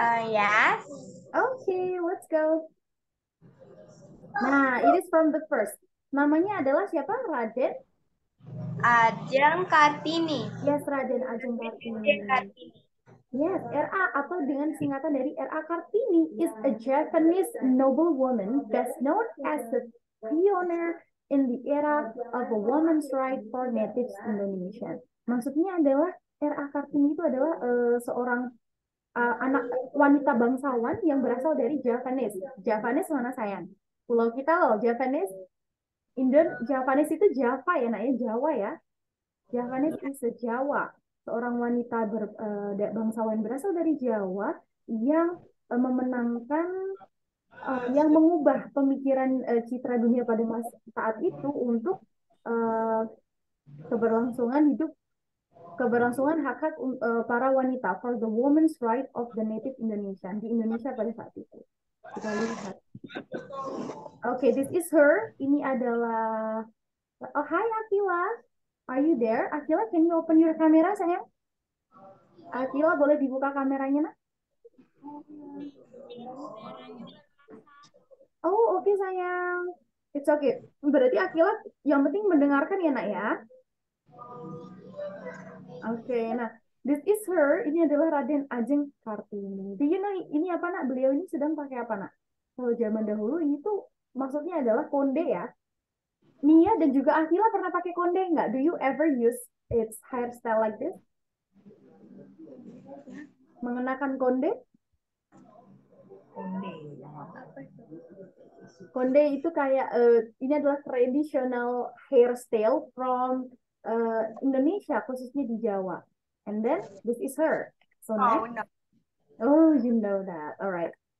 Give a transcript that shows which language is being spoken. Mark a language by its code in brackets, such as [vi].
[en] Yes. Okay, let's go. Nah, it is from the first. [id] Namanya adalah siapa? Raden? Ajeng Kartini. [en] Yes, Raden Ajeng Kartini. Yes, R.A. [id] atau dengan singkatan dari R.A. [en] Kartini is a Japanese noblewoman best known as the pioneer in the era of a woman's right for natives Indonesia. [id] Maksudnya adalah R.A. Kartini itu adalah seorang anak wanita bangsawan yang berasal dari Javanese. Javanese mana sayang? Pulau kita loh, Javanese. Javanese itu Java ya, nak ya, Jawa ya. Javanese is a Jawa, seorang wanita bangsawan berasal dari Jawa yang memenangkan, yang mengubah pemikiran citra dunia pada saat itu untuk uh, keberlangsungan hidup, keberlangsungan hak-hak para wanita, [en] for the women's right of the native Indonesia [id] di Indonesia pada saat itu. Kita lihat. [en] Okay, this is her. [id] Ini adalah. [en] Oh, hi Akila. Are you there? Akila, can you open your camera, sayang? [id] Akila, boleh dibuka kameranya, nak? Oh, oke, sayang. [en] It's okay. [id] Berarti Akila yang penting mendengarkan ya, nak ya. [en] Oke, nah, this is her. [id] Ini adalah Raden Ajeng Kartini. [en] Do you know [id] ini apa, nak? Beliau ini sedang pakai apa, nak? Kalau zaman dahulu ini tuh maksudnya adalah konde ya. Nia dan juga Akila pernah pakai konde nggak? [en] Do you ever use its hairstyle like this? [id] Mengenakan konde? Konde itu kayak ini adalah [en] traditional hairstyle from Indonesia, [id] khususnya di Jawa. [en] And then this is her. So next, no. oh you know that, alright.